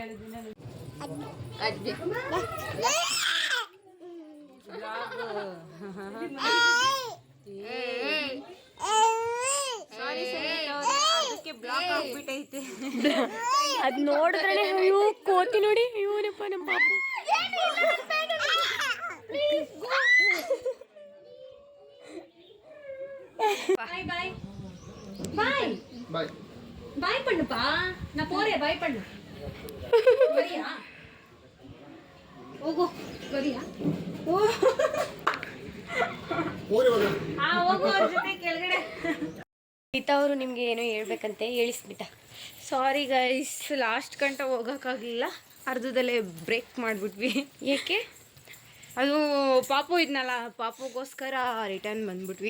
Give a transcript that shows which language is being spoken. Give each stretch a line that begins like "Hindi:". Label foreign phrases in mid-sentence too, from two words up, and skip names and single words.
Kannada: ಅದ್ ನೋಡಿದ್ರೆ ಅಯ್ಯೋ ಕೋತಿ ನೋಡಿ, ಅಯ್ಯೋನಪ್ಪ ನಮ್ಮ ಪಾಪು.
Tamil: பாய் பண்ணுப்பா, நான் போறேன். பாய் பண்ணு. வரியா? ஓகோ வரியா?
Kannada: ಓ ಹೋಗು ಅವ್ರ ಜೊತೆ ಕೆಳಗಡೆ. ಸ್ಮಿತಾ ಅವರು ನಿಮಗೆ ಏನೋ ಹೇಳ್ಬೇಕಂತೆ, ಹೇಳಿ ಸ್ಮಿತಾ.
English: sorry guys,
Kannada: ಲಾಸ್ಟ್ ಗಂಟ ಹೋಗೋಕ್ಕಾಗಲಿಲ್ಲ. ಅರ್ಧದಲ್ಲೇ ಬ್ರೇಕ್ ಮಾಡಿಬಿಟ್ವಿ. ಏಕೆ? ಅದು ಪಾಪು ಇದ್ನಲ್ಲ, ಪಾಪುಗೋಸ್ಕರ ರಿಟರ್ನ್ ಬಂದ್ಬಿಟ್ವಿ.